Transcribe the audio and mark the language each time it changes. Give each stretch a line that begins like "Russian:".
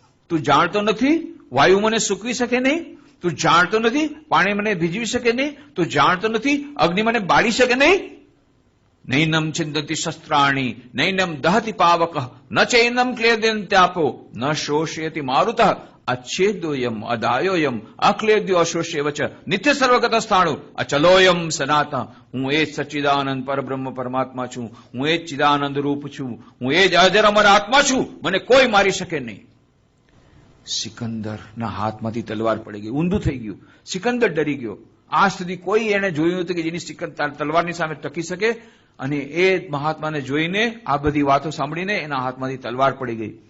Gujarati: તું જાણતો નથી વાયુ મને સૂકવી શકે નહીં? તું જાણતો નથી પાણી મને ભીજવી શકે નહીં? તું જાણતો નથી અગ્નિ મને બાળી શકે નહીં?
Sanskrit: નૈનમ છિંદતી શસ્ત્રાણી નૈનમ દહતિ પાવક ન ચૈનમ ક્લેદન્ત્યાપો ન શોષયતિ મારુતઃ अच्छेदोयम अदायोयम अक्लेद्यो अशोष्यवच नित्य સર્વગત સ્થાણુ અચલોયમ સનાતન.
Gujarati: હું એ જ સચ્ચિદાનંદ પરબ્રહ્મ પરમાત્મા છું, હું એ જ ચિદાનંદ રૂપ છું, હું એ જ અજર અમર આત્મા છું, મને કોઈ મારી શકે નહીં. સિકંદરના હાથમાંથી તલવાર પડી ગઈ, ઊંધું થઈ ગયું. સિકંદર ડરી ગયો. આજ સુધી કોઈ એને જોયું હતું કે જેની તલવારની સામે ટકી શકે, અને એ મહાત્માને જોઈને આ બધી વાતો સાંભળીને એના હાથમાંથી તલવાર પડી ગઈ.